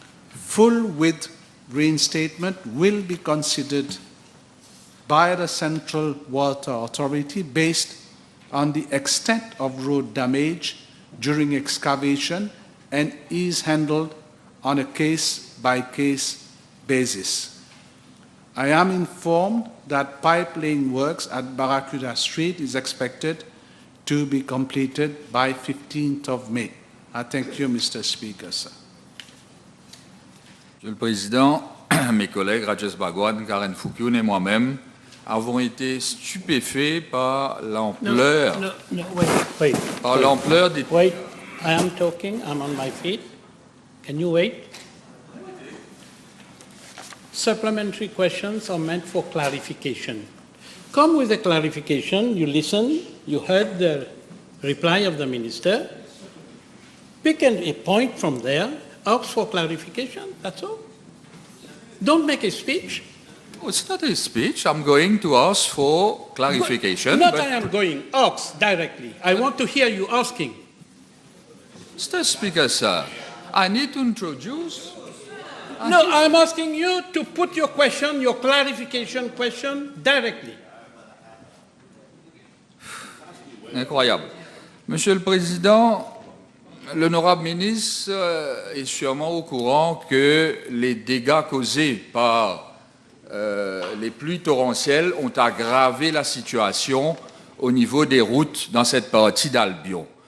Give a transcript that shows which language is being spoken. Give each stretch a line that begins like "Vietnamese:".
English: Full width reinstatement will be considered by the Central Water Authority based on the extent of road damage during excavation and is handled on a case-by-case basis. I am informed that pipe laying works at Barracuda Street is expected to be completed by 15th of May. I thank you, Mr. Speaker, sir.
French: Monsieur le Président, mes collègues Rajesh Bhagwan, Karen Foukoun et moi-même avons été stupéfaits par l'ampleur
English: Wait.
French: des...
English: Wait, I am talking, I'm on my feet. Can you wait? Supplementary questions are meant for clarification. Come with a clarification, you listen, you heard the reply of the minister, pick a point from there, ask for clarification, that's all. Don't make a speech. Oh, it's not a speech. I'm going to ask for clarification. Not but I am going, ask directly. I want to hear you asking. Mr. Speaker, sir, I need to introduce... No, I'm asking you to put your question, your clarification question directly.
French: Incroyable. Monsieur le Président, l'honorable ministre est sûrement au courant que les dégâts causés par les pluies torrentielles ont aggravé la situation au niveau des routes dans cette partie d'Albion.